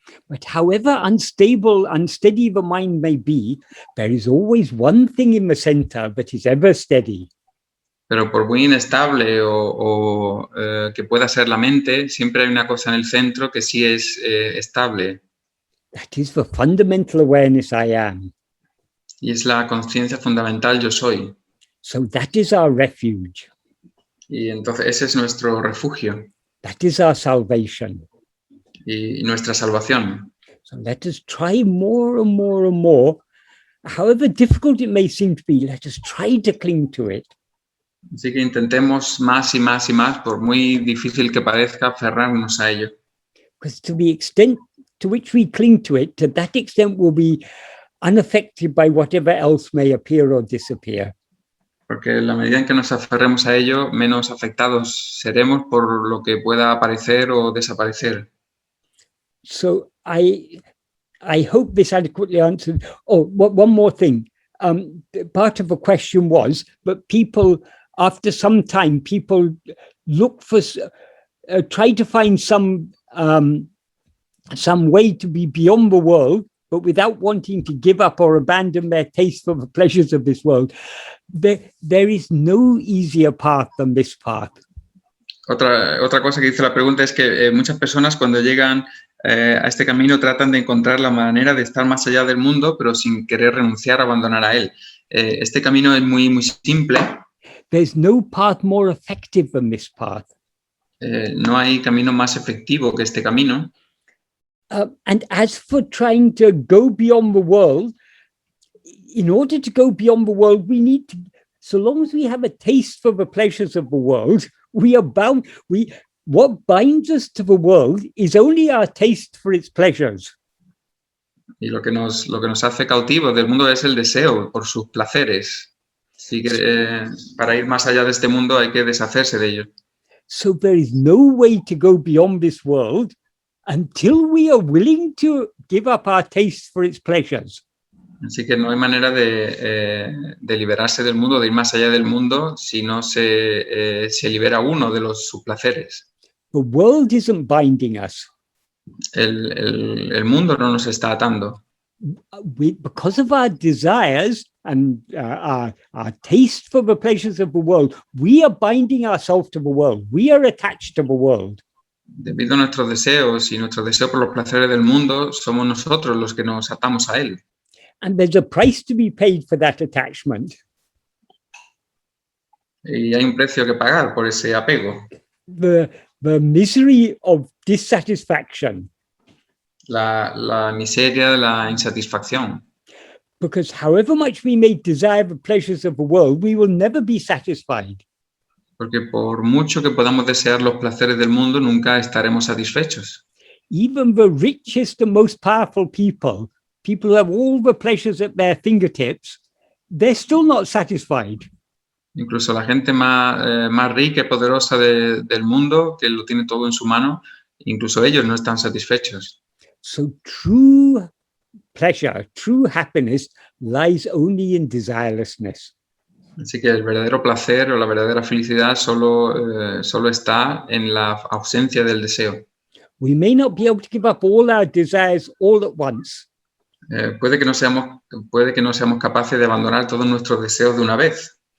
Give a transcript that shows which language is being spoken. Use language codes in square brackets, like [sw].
[en] But however unsteady the mind may be, there is always one thing in the center that is ever steady. [es] Pero por muy inestable o que pueda ser la mente, siempre hay una cosa en el centro que sí es estable. [en] That is the fundamental awareness I am. [es] Y es la conciencia fundamental yo soy. [en] So that is our refuge. [es] Y entonces ese es nuestro refugio. [en] That is our salvation. [es] Y nuestra salvación. [en] So let us try more and more and more. However difficult it may seem to be, let us try to cling to it. [es] Así que intentemos más y más y más, por muy difícil que parezca, aferrarnos a ello. [en] Because to the extent to which we cling to it, to that extent we'll be unaffected by whatever else may appear or disappear. [es] Porque en la medida en que nos aferremos a ello, menos afectados seremos por lo que pueda aparecer o desaparecer. [en] So I hope this adequately answered. Oh, one more thing. Part of the question was, but people, after some time, people look for, try to find some way to be beyond the world, but without wanting to give up or abandon their taste for the pleasures of this world. There is no easier path than this path. [es] Otra cosa que dice la pregunta es que muchas personas cuando llegan a este camino tratan de encontrar la manera de estar más allá del mundo, pero sin querer renunciar, abandonar a él. Este camino es muy simple. [en] there's no path more effective than this path. [es] No hay camino más efectivo que este camino. [en] And as for trying to go beyond the world, in order to go beyond the world, we need to, so long as we have a taste for the pleasures of the world, we are bound, what binds us to the world is only our taste for its pleasures. [es] Y lo que nos hace cautivos del mundo es el deseo por sus placeres. Así que para ir más allá de este mundo hay que deshacerse de ellos. [en] So there is no way to go beyond this world until we are willing to give up our taste for its pleasures. [es] Así que no hay manera de liberarse del mundo, de ir más allá del mundo, si no se libera uno de sus placeres. [en] The world isn't binding us. [es] El mundo no nos está atando. [en] Because of our desires and our taste for the pleasures of the world, we are binding ourselves to the world. We are attached to the world. [es] Debido a nuestros deseos y nuestro deseo por los placeres del mundo, somos nosotros los que nos atamos a él. [en] And there's a price to be paid for that attachment. [es] Y hay un precio que pagar por ese apego. [en] The misery of dissatisfaction. [es] La miseria de la insatisfacción. [en] Because however much we may desire the pleasures of the world, we will never be satisfied. [es] Porque por mucho que podamos desear los placeres del mundo, nunca estaremos satisfechos. [en] Even the richest and most powerful people who have all the pleasures at their fingertips, they're still not satisfied. [es] Incluso la gente más rica y poderosa del mundo, que lo tiene todo en su mano, incluso ellos no están satisfechos. [en] So true pleasure, true happiness lies only in desirelessness. [es] Así que el verdadero placer o la verdadera felicidad solo está en la ausencia del deseo. [en] We may not be able to give up all our desires all at once. [es] Puede que no seamos capaces de abandonar todos nuestros deseos de una vez.